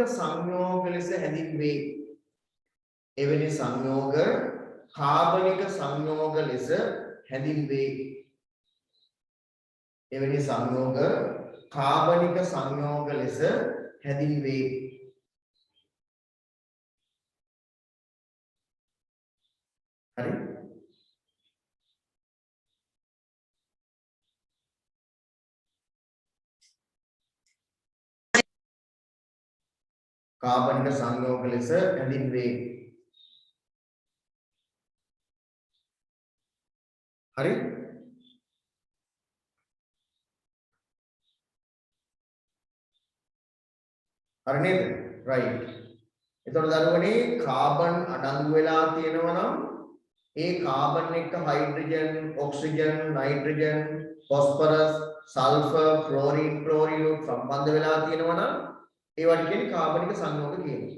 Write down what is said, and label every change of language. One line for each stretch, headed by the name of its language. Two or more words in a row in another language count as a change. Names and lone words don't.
Sinhala: සංයෝග ලෙස හැඳින්වේ එවැනි සංයෝග කාබනික සංයෝග ලෙස හැඳින්වේ හරි කාබනික සංයෝග ලෙස හැඳින්වේ හරි නේද රයිට් එතකොට දරුවනේ කාබන් අඩංගු වෙලා තියෙනවා නම් ඒ කාබන් එක්ක හයිඩ්‍රජන් ඔක්සිජන් නයිට්‍රජන් ෆොස්ෆරස් සල්ෆර් ක්ලෝරින් සම්බන්ධ වෙලා තියෙනවා නම් ඒවට කියන්නේ කාබනික සංයෝග කියනවා.